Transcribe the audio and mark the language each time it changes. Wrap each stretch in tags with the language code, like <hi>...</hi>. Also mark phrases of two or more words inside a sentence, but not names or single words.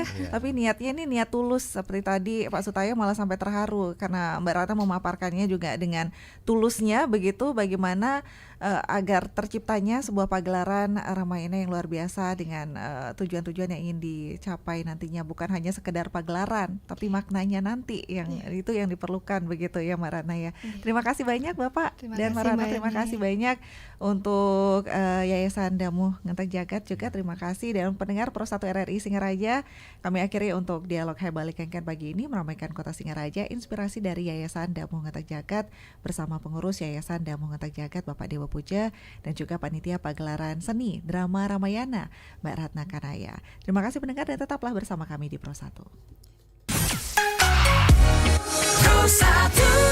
<id>Tapi niatnya ini niat tulus, seperti tadi Pak Sutaya malah sampai terharu karena Mbak Ratna memaparkannya juga dengan tulusnya begitu, bagaimana agar terciptanya sebuah pagelaran Ramayana yang luar biasa dengan tujuan-tujuan yang ingin dicapai nantinya, bukan hanya sekedar pagelaran tapi maknanya nanti yang itu yang diperlukan begitu ya Mbak Ratna ya. Terima kasih banyak Bapak dan Mbak Ratna, terima kasih banyak untuk Yayasan Damo Ngetak Jagat juga terima kasih, dan pendengar Pro 1 RRI Singaraja, kami akhiri untuk dialog Hebalik Kengken pagi ini meramaikan Kota Singaraja, inspirasi dari Yayasan Damo Ngetak Jagat bersama pengurus Yayasan Damo Ngetak Jagat Bapak Dewa Puja, dan juga panitia pagelaran seni drama Ramayana Mbak Ratna Kanaya. Terima kasih pendengar dan tetaplah bersama kami di Pro 1. Pro 1</id>